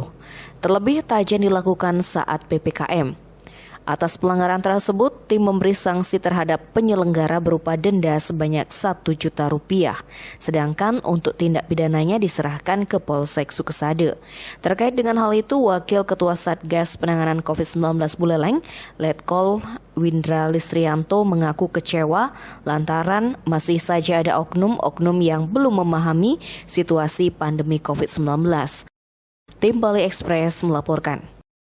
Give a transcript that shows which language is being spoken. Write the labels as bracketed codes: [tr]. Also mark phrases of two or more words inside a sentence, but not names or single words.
[id] Terlebih tajen dilakukan saat PPKM. Atas pelanggaran tersebut, tim memberi sanksi terhadap penyelenggara berupa denda sebanyak Rp1 juta. Sedangkan untuk tindak pidananya diserahkan ke Polsek Sukesado. Terkait dengan hal itu, Wakil Ketua Satgas Penanganan COVID-19 Buleleng, Letkol Windra Listrianto mengaku kecewa lantaran masih saja ada oknum-oknum yang belum memahami situasi pandemi COVID-19. Tim Bali Express melaporkan.